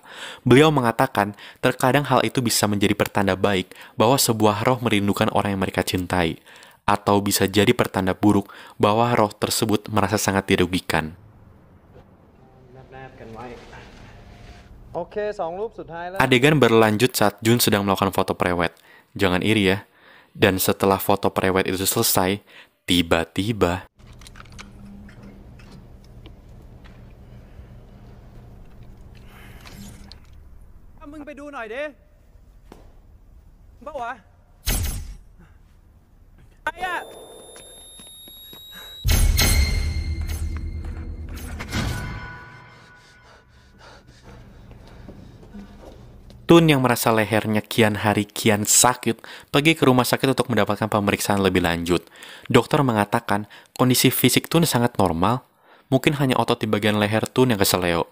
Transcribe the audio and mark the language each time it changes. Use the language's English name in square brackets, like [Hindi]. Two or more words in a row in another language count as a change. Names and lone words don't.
[Indonesian] Beliau mengatakan, terkadang hal itu bisa menjadi pertanda baik bahwa sebuah roh merindukan orang yang mereka cintai, atau bisa jadi pertanda buruk bahwa roh tersebut merasa sangat dirugikan. Adegan berlanjut saat Jun sedang melakukan foto prewed. Jangan iri ya. Dan setelah foto prewed itu selesai, tiba-tiba [Thai] มึงไปดูหน่อยดิบ้าวะไอ้อะ [Indonesian] Tun yang merasa lehernya kian hari kian sakit, pergi ke rumah sakit untuk mendapatkan pemeriksaan lebih lanjut. Dokter mengatakan kondisi fisik Tun sangat normal, mungkin hanya otot di bagian leher Tun yang keseleo.